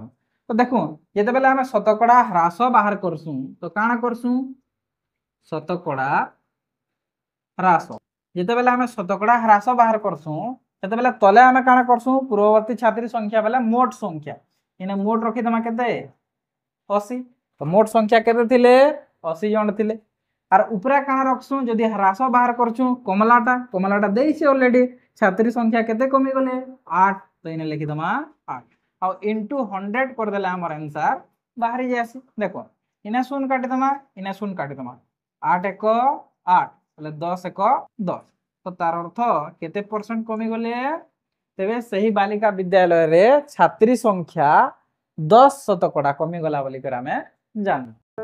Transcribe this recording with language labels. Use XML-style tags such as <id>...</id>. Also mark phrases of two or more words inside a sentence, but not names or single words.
<spv>ତ ଦେଖ ଜେତେ ବେଲେ ହମେ ଶତକଡ଼ା ହ୍ରାସ ବାହାର କରସୁ ତ କାନା କରସୁ ଶତକଡ଼ା ହ୍ରାସ ଜେତେ ବେଲେ ହମେ ଶତକଡ଼ା ହ୍ରାସ ବାହାର କରସୁ ତେତେ ବେଲେ ତଲେ ହମେ କାନା କରସୁ ପୂର୍ବବର୍ତ୍ତୀ ଛାତ୍ରୀ ସଂଖ୍ୟା ବେଲେ ମୋଟ ସଂଖ୍ୟା ଇନେ ମୋଟ ରଖି ଦମା କେତେ 80 ତ ମୋଟ ସଂଖ୍ୟା କେତେ ଥିଲେ 80 ଜନ ଥିଲେ ଆର ଉପରା କାନା ରଖସୁ ଜଦି ହ୍ରାସ ବାହାର କରଛୁ କମଲାଟା ଦେଇସେ ଅଲରେଡି ଛାତ୍ରୀ ସଂଖ୍ୟା କେତେ କମି ଗଲେ 8 ତ ଇନେ ଲିଖି ଦମା 8 ଆ ଇନଟୁ 100 କରି ଦେଲେ ହମର ଆନସର ବାହାରି ଜାସି। ଦେଖ ଇନେ ଶୂନ୍ୟ କାଟି ଦମା ଇନେ ଶୂନ୍ୟ କାଟି ଦମା 8 1 8 ବୋଲେ 10 1 10 ତ ତାର ଅର୍ଥ କେତେ ପରସେଣ୍ଟ କମି ଗଲେ ତେବେ ସହି ବାଳିକା ବିଦ୍ୟାଳୟ ରେ ଛାତ୍ରୀ ସଂଖ୍ୟା 10 ଶତକଡ଼ା କମି ଗଲା ବୋଲି କରି ହମେ ଜାନ।</spv>